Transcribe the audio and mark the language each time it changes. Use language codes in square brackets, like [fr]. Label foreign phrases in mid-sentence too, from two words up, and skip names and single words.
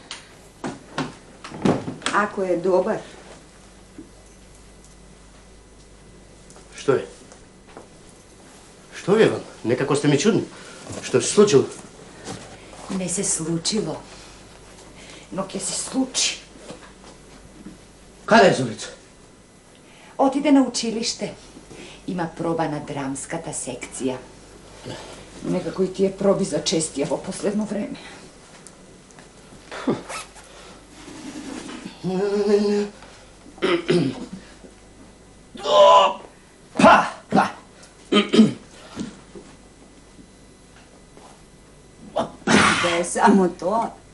[mk] Ако е добар, Што е? Што ви е вам? Некако сте ми чудни. Што се случило? Ne se slučilo. No ќе se sluči. Каде е Зорица? Отиде на училиšte. Има проба на драмската секција. Некако и тие проби зачестија во последно време. да е само тоа.